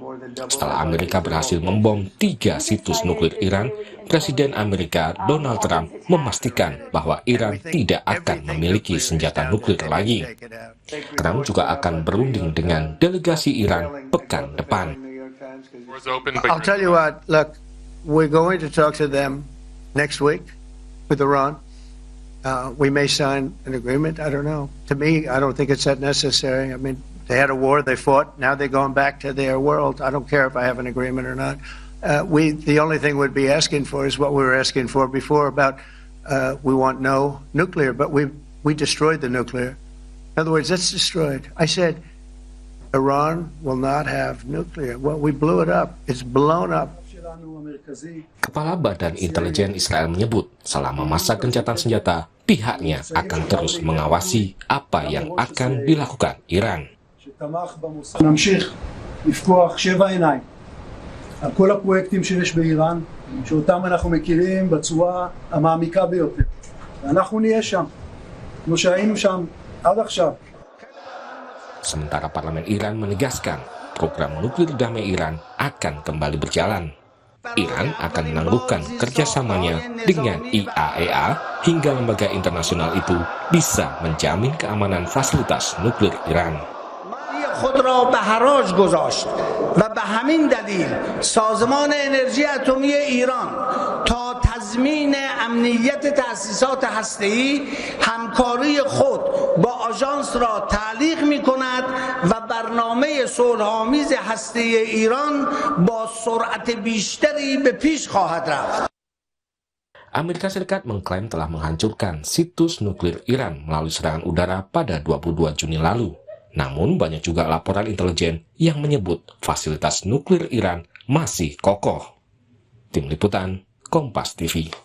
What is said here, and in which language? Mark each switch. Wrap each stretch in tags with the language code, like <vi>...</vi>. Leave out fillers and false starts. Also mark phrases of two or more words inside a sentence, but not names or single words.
<id>Setelah Amerika berhasil membom 3 situs nuklir Iran, Presiden Amerika Donald Trump memastikan bahwa Iran tidak akan memiliki senjata nuklir lagi. Trump juga akan berunding dengan delegasi Iran pekan depan.</id> <en>I'll tell you what, look, we're going to talk to them next week with Iran. We may sign an agreement. I don't know. To me, I don't think it's that necessary. I mean, they had a war, they fought. Now they're going back to their world. I don't care if I have an agreement or not. The only thing we'd be asking for is what we were asking for before about we want no nuclear, but we destroyed the nuclear. In other words, it's destroyed. I said Iran will not have nuclear. Well, we blew it up. It's blown up.</en> <id>Kepala Badan Intelijen Israel menyebut selama masa gencatan senjata, pihaknya akan terus mengawasi apa yang akan dilakukan Iran.</id> <he>נמשיך לפקוח 7 עיניים על כל הפרויקטים שיש באיראן, שאותם אנחנו מכירים בצורה המעמיקה ביותר. ואנחנו נהיה שם, כמו שהיינו שם עד עכשיו.</he> <id>Sementara parlemen Iran menegaskan program nuklir damai Iran akan kembali berjalan. Iran akan menangguhkan kerjasamanya dengan IAEA hingga lembaga internasional itu bisa menjamin keamanan fasilitas nuklir Iran.</id> <fa>خود را به حراج گذاشت و به همین دلیل سازمان انرژی اتمی ایران تا تضمین امنیت تأسیسات هسته‌ای همکاری خود با آژانس را تعلیق می‌کند و برنامه صلح‌آمیز هسته‌ای ایران با سرعت بیشتری به پیش خواهد رفت.</fa> <id>Amerika Serikat mengklaim telah menghancurkan situs nuklir Iran melalui serangan udara pada 22 Juni lalu. Namun banyak juga laporan intelijen yang menyebut fasilitas nuklir Iran masih kokoh. Tim Liputan, Kompas TV.</id>